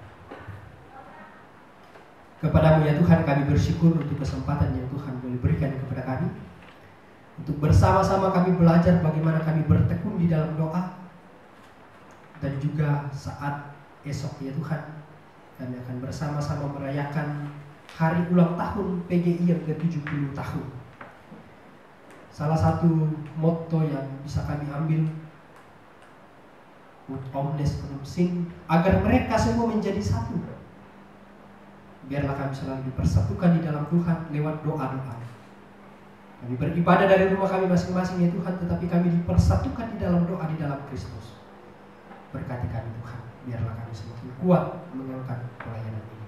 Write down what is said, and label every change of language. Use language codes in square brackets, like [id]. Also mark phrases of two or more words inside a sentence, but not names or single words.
[id] Kepadamu ya Tuhan kami bersyukur untuk kesempatan yang Tuhan boleh berikan kepada kami, untuk bersama-sama kami belajar bagaimana kami bertekun di dalam doa. Dan juga saat esok ya Tuhan, kami akan bersama-sama merayakan hari ulang tahun PGI yang ke-70 tahun. Salah satu motto yang bisa kami ambil, [la] Ut omnes unum sing, [id] agar mereka semua menjadi satu. Biarlah kami selalu dipersatukan di dalam Tuhan lewat doa-doa. Kami beribadah dari rumah kami masing-masing ya Tuhan, tetapi kami dipersatukan di dalam doa di dalam Kristus. Berkati kami Tuhan, biarlah kami semakin kuat mengangkat pelayanan ini.